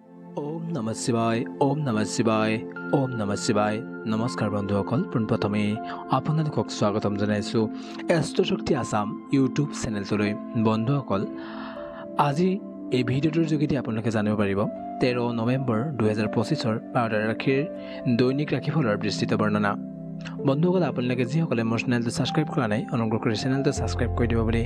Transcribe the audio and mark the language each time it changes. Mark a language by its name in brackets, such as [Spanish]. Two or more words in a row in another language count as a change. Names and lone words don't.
[Sanskrit] ओम नमः शिवाय ओम नमः शिवाय ओम नमः शिवाय [Assamese] नमस्कार बंधुসকল পোনপ্ৰথমে আপোনালোকক স্বাগতম জনাইছো এষ্ট্ৰশক্তি আসাম ইউটিউব চেনেলটোলৈ বন্ধুসকল আজি এই ভিডিঅ'টোৰ যোগেদি আপোনালোকে জানিব পাৰিব 13 নৱেম্বৰ 2025 বাৰ ৰাশিৰ দৈনিক ৰাশিফলৰ বিস্তৃত বৰ্ণনা বন্ধুসকল আপোনালোকে যিসকলে মোৰ চেনেলটো সাবস্ক্ৰাইব কৰা নাই অনুগ্ৰহ কৰি চেনেলটো সাবস্ক্ৰাইব কৰি দিব বুলি